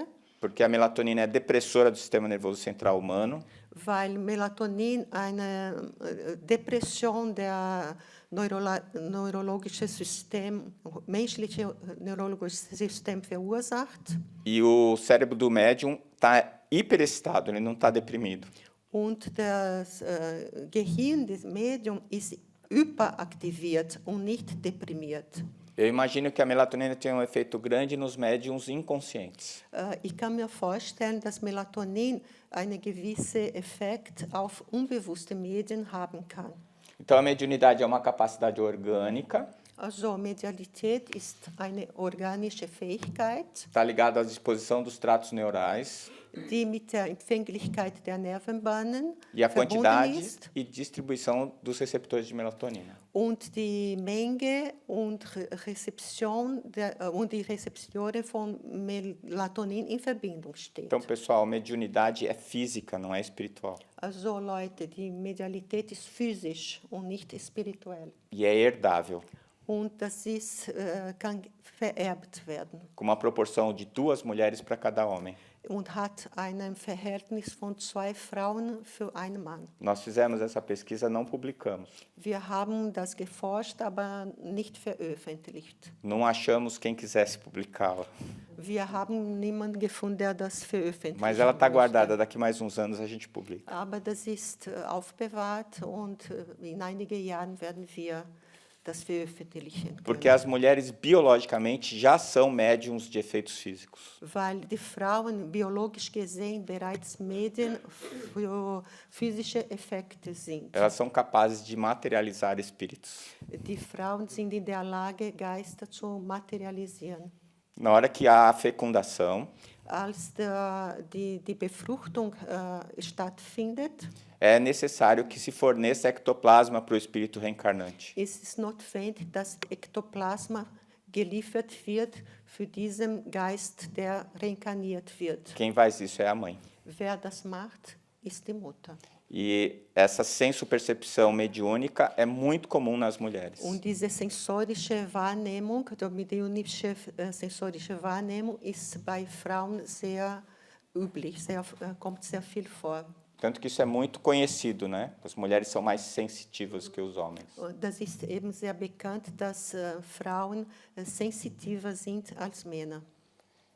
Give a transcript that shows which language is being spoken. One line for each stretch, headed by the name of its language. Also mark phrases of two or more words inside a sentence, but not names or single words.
Portuguese: Porque a melatonina é depressora do sistema nervoso central humano.
German: weil Melatonin eine Depression der neurologischen System, menschliche neurologische System verursacht.
Portuguese: E o cérebro do médium está hiperexcitado, ele não está deprimido.
German: Und das Gehirn des Mediums ist überaktiviert und nicht deprimiert.
Portuguese: Eu imagino que a melatonina tem um efeito grande nos médiums inconscientes.
German: Ich kann mir vorstellen, dass Melatonin einen gewissen Effekt auf unbewusste Medien haben kann.
Portuguese: Então, a mediunidade é uma capacidade orgânica,
German: Also Medialität ist eine organische Fähigkeit,
Portuguese: está ligada à disposição dos tratos neurais
German: die mit der Empfänglichkeit der Nervenbahnen
Portuguese: e a
German: verbunden
Portuguese: quantidade
German: ist
Portuguese: e distribuição dos receptores de melatonina.
German: und die Menge und Rezeption und die Rezeptoren von Melatonin in Verbindung steht.
Portuguese: Então, pessoal, mediunidade é física, não é espiritual.
German: Also Leute, die Medialität ist physisch und nicht spirituell.
Portuguese: E é herdável,
German: Und das kann vererbt werden
Portuguese: com uma proporção de 2 mulheres para cada homem.
German: und hat ein Verhältnis von 2 Frauen für einen Mann.
Portuguese: Nós fizemos essa pesquisa, não publicamos.
German: Wir haben das geforscht, aber nicht veröffentlicht.
Portuguese: Não achamos quem quisesse publicá-la.
German: Wir haben niemanden gefunden, der das veröffentlicht.
Portuguese: Mas ela está guardada, daqui mais uns anos a gente publica.
German: Aber das ist aufbewahrt und in einigen Jahren werden wir das veröffentlichen können.
Portuguese: Porque as mulheres biologicamente já são médiums de efeitos físicos.
German: Weil die Frauen biologisch gesehen bereits Medien für physische Effekte sind.
Portuguese: Elas são capazes de materializar espíritos.
German: Die Frauen sind in der Lage, Geister zu materialisieren.
Portuguese: Na hora que há a fecundação,
German: Als die Befruchtung stattfindet,
Portuguese: é necessário que se forneça ectoplasma para o espírito reencarnante.
German: ist es notwendig, dass Ektoplasma geliefert wird für diesen Geist, der reinkarniert wird.
Portuguese: Quem faz isso é a mãe.
German: Wer das macht, ist die Mutter.
Portuguese: E essa sensopercepção mediúnica é muito comum nas mulheres.
German: Und diese sensorische Wahrnehmung, die mediunische sensorische Wahrnehmung, ist bei Frauen sehr üblich, kommt sehr viel vor.
Portuguese: Tanto que isso é muito conhecido, né? As mulheres são mais sensitivas que os homens.
German: Das ist eben sehr bekannt, dass Frauen sensitiver sind als Männer.